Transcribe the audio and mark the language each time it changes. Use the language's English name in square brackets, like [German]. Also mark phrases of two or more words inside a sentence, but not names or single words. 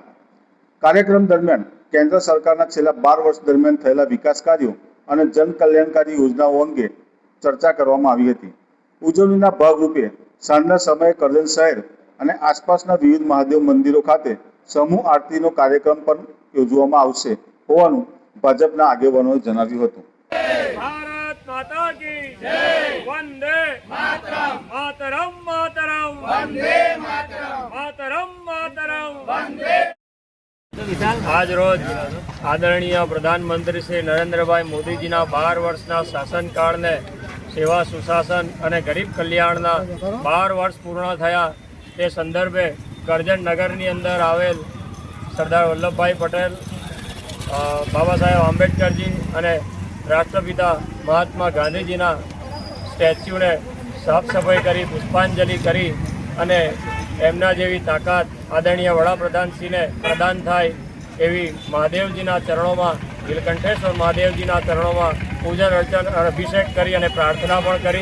[Gujarati] કાર્યક્રમ દરમિયાન કેન્દ્ર સરકારના છેલ્લા 12 વર્ષ દરમિયાન થયેલા વિકાસ કાર્યો અને જનકલ્યાણકારી યોજનાઓ અંગે ચર્ચા કરવામાં આવી હતી. ઉજવણીના ભાગરૂપે સાંજના સમયે કરજણ શહેર અને આસપાસના વિવિધ મહાદેવ મંદિરો ખાતે સમૂહ આરતીનો કાર્યક્રમ પણ યોજવામાં આવશે હોવાનું ભાજપના આગેવાનોએ જણાવ્યું હતું. [Hindi] भारत माता की जय, वंदे मातरम, मातरम मातरम, वंदे मातरम, मातरम मातरम, वंदे। [Gujarati] આજ રોજ આદરણીય પ્રધાનમંત્રી શ્રી નરેન્દ્રભાઈ મોદીજીના 12 વર્ષના શાસનકાળને સેવા, સુશાસન અને ગરીબ કલ્યાણના 12 વર્ષ પૂર્ણ થયા તે સંદર્ભે કરજણ નગરની અંદર આવેલ સરદાર વલ્લભભાઈ પટેલ, બાબા સાહેબ આંબેડકરજી અને રાષ્ટ્રપિતા મહાત્મા ગાંધીજીના સ્ટેચ્યુને સાફ સફાઈ કરી, પુષ્પાંજલિ કરી અને એમના જેવી તાકાત આદરણીય વડાપ્રધાનશ્રીને પ્રદાન થાય એવી મહાદેવજીના ચરણોમાં, નીલકંઠેશ્વર મહાદેવજીના ચરણોમાં પૂજન અર્ચન અભિષેક કરી અને પ્રાર્થના પણ કરી.